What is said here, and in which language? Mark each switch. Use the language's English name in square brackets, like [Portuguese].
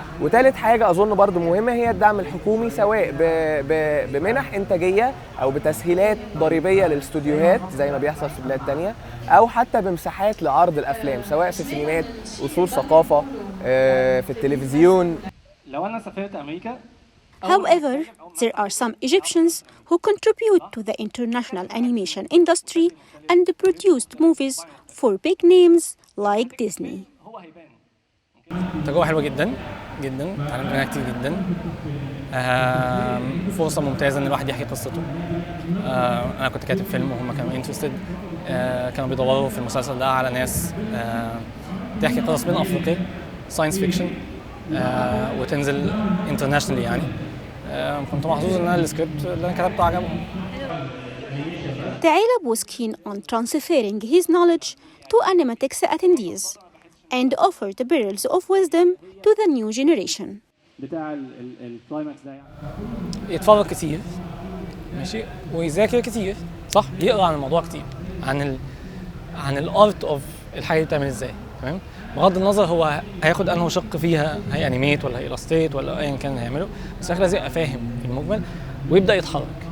[Arabic] وثالث حاجه اظن برضو مهمه هي الدعم الحكومي، سواء بمنح انتاجيه او بتسهيلات ضريبيه للاستوديوهات زي ما بيحصل في بلاد تانية، او حتى بمساحات لعرض الافلام سواء في سينمات، اصول ثقافه، في التلفزيون. لو انا سافرت امريكا. [English] However, there are some Egyptians who contribute to the international animation industry and produced movies for big names like Disney. [Arabic] تجربة حلوة جدا جدا، اتعلمت منها كتير جدا. فرصة ممتازة ان الواحد يحكي قصته. انا كنت كاتب فيلم وهم كانوا انترستد، كانوا بيدوروا في المسلسل ده على ناس تحكي قصص بين افريقيا، ساينس فيكشن، وتنزل انترناشونال يعني. كنت محظوظ ان انا السكريبت اللي انا كتبته عجبهم. [English] Taleb was keen on transferring his knowledge to animatics attendees and offered pearls of wisdom to the new generation. [Arabic] بتاع الكلايماكس ده يعني يتفرج كتير ماشي ويذاكر كتير، صح، يقرا عن الموضوع كتير، عن الارت اوف الحاجه دي بتعمل ازاي، تمام، بغض النظر هو هياخد انه شق فيها، هي انيميت ولا هيلاستريت ولا ايا كان هيعمله، بس لازم يبقى فاهم في المجمل ويبدا يتحرك.